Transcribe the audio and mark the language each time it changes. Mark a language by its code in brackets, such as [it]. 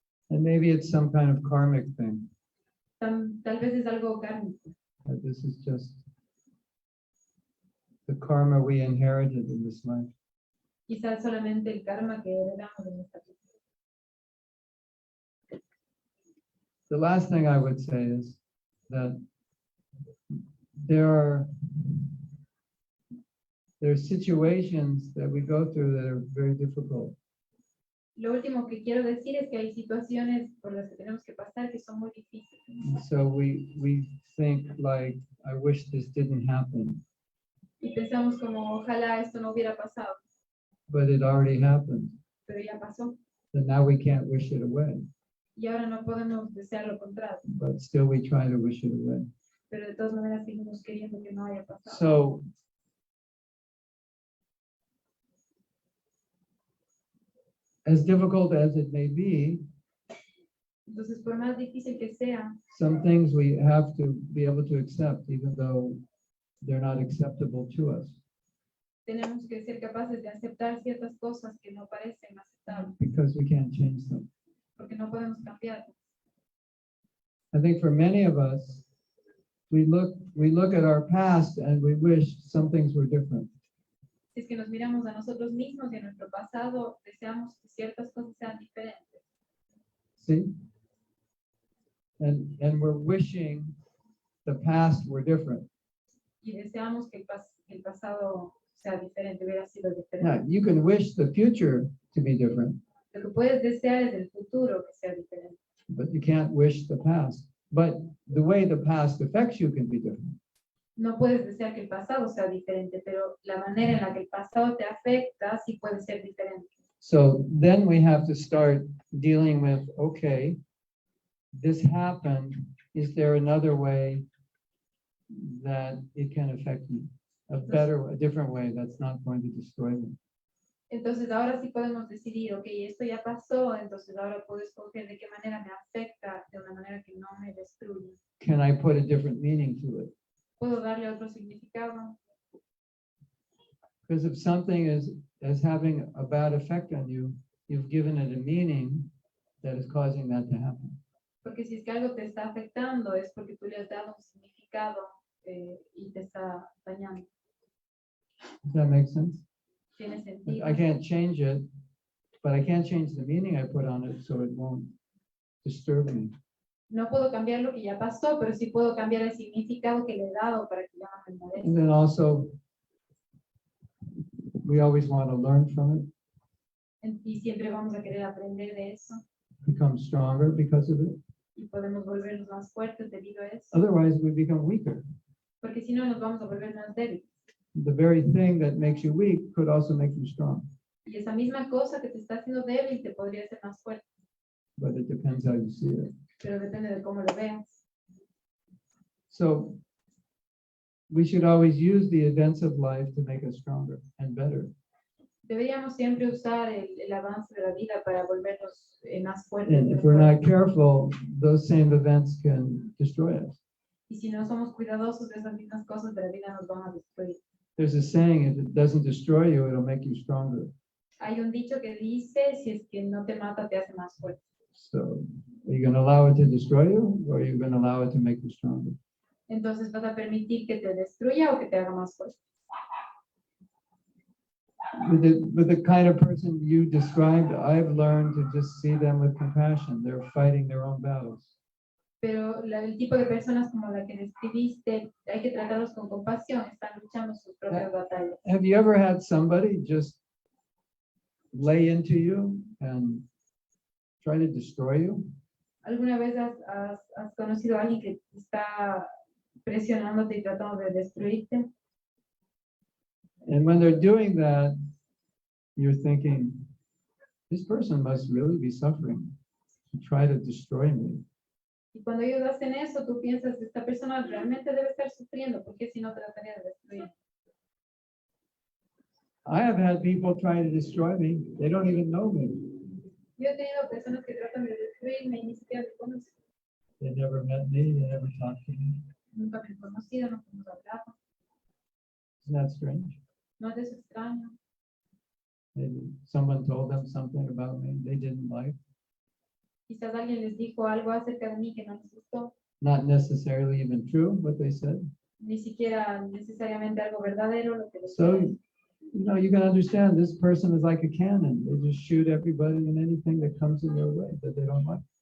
[en] And maybe it's some kind of karmic thing. [es] Tal vez es algo kármico. [en] That this is just the karma we inherited in this life. [es] Quizás solamente el karma que heredamos en esta vida. [en] The last thing I would say is that there are situations that we go through that are very difficult. [es] Lo último que quiero decir es que hay situaciones por las que tenemos que pasar que son muy difíciles. [en] So we think like, I wish this didn't happen, [es] Y pensamos como, ojalá esto no hubiera pasado, [en] but it already happened. [es] pero ya pasó. [en] So now we can't wish it away. [es] y ahora no podemos desear lo contrario, [en] but still we try to wish it away. [es] pero de todas maneras seguimos queriendo que no haya pasado. [en] So as difficult as it may be, [es] Entonces, por más difícil que sea, [en] some things we have to be able to accept, even though they're not acceptable to us, [es] tenemos que ser capaces de aceptar ciertas cosas que no parecen aceptables, [en] because we can't change them. [es] porque no podemos cambiarlas. [en] I think for many of us, we look at our past and we wish some things were different. [es] Si es que nos miramos a nosotros mismos y a nuestro pasado, deseamos que ciertas cosas sean diferentes. [en] See? And we're wishing the past were different. [es] Y deseamos que el pasado sea diferente, hubiera sido [en] Now, [es] diferente. [en] you can wish the future to be different, [es] Lo que puedes desear es el futuro que sea diferente, [en] but you can't wish the past. But the way the past affects you can be different. [es] no puedes desear que el pasado sea diferente, pero la manera en la que el pasado te afecta sí puede ser diferente. [en] So then we have to start dealing with, okay, this happened. Is there another way that it can affect me? A different way that's not going to destroy me. [es] Entonces ahora sí podemos decidir, ok, esto ya pasó, entonces ahora puedo escoger de qué manera me afecta de una manera que no me destruye. [en] Can I put a different meaning to it? [es] ¿Puedo darle otro significado? [en] Because if something is having a bad effect on you, you've given it a meaning that is causing that to happen. [es] Porque si es que algo te está afectando es porque tú le has dado un significado y te está dañando. [en] Does that make sense? [es] ¿Tiene sentido? [en] I can't change it, but I can't change the meaning I put on it so it won't disturb me. [es] No puedo cambiar lo que ya pasó, pero sí puedo cambiar el significado que le he dado para que ya no me [en] And then also, we always want to learn from it, [es] Y siempre vamos a querer aprender de eso [en] become stronger because of it. [es] y podemos volvernos más fuertes debido a eso, [en] Otherwise, we become weaker. [es] porque si no nos vamos a volver más débiles. [en] The very thing that makes you weak could also make you strong, [es] Y esa misma cosa que te está haciendo débil te podría hacer más fuerte, [en] but it depends how you see it. [es] pero depende de cómo lo veas. [en] So we should always use the events of life to make us stronger and better. [es] Deberíamos siempre usar el avance de la vida para volvernos más fuertes. [en] And if we're not careful, those same events can destroy us. [es] Y si no somos cuidadosos de esas mismas cosas de la vida nos van a destruir. [en] There's a saying, if it doesn't destroy you, it'll make you stronger. [es] Hay un dicho que dice, si es que no te mata, te hace más fuerte. [en] So are you going to allow it to destroy you, or are you going to allow it to make you stronger? [es] Entonces, ¿vas a permitir que te destruya o que te haga más fuerte? [en] With the kind of person you described, I've learned to just see them with compassion. They're fighting their own battles. [es] Pero el tipo de personas como la que describiste, hay que tratarlos con compasión, están luchando sus propias batallas. [en] Have you ever had somebody just lay into you and try to destroy you? [es] ¿Alguna vez has conocido a alguien que está presionándote y tratando de destruirte? [en] And when they're doing that, you're thinking, this person must really be suffering to try to destroy me. [es] Y cuando ellos hacen eso, tú piensas, esta persona realmente debe estar sufriendo, porque si no trataría de destruir. [en] I have had people try to destroy me. They don't even know me. [es] Yo he tenido personas que tratan de destruirme y ni siquiera me conocen. [en] They never met me. They never talked to me. [es] Nunca me han conocido, no hemos hablado. [en] Isn't that strange? [es] No es extraño. [en] Maybe someone told them something about me they didn't like. [es] Quizás alguien les dijo algo acerca de mí que no les gustó, [en] Not necessarily even true what they said. [es] ni siquiera necesariamente algo verdadero lo que les [en] So, [es] dijeron. [en] you can understand this person is like a cannon. They just shoot everybody and anything that comes in their way that they don't like.